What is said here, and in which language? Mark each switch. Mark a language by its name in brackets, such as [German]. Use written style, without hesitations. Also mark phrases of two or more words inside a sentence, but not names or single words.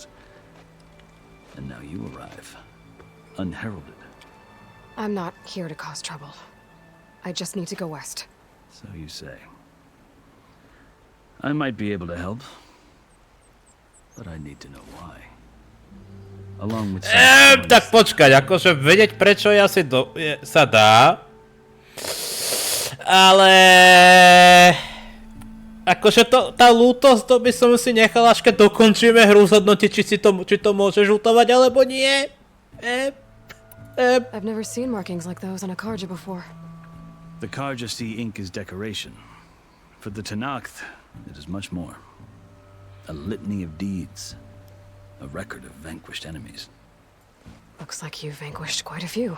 [English] And now you arrive, unheralded. I'm not here to cause trouble. I just need to go west. So you say. I might be able to help, but I need to know why. Along with [Slovak] tak počkať, akože vedieť prečo sa dá. Ale akože tá lútosť, to by som si nechal, až keď dokončíme hru, zhodnotiť, či to môžeš lutovať, alebo nie. [English] I've never seen markings like those on a Karja before. The Karja see ink as decoration. For the Tenakth, it is much more. A litany of deeds. A record of vanquished enemies. Looks like you've vanquished quite a few.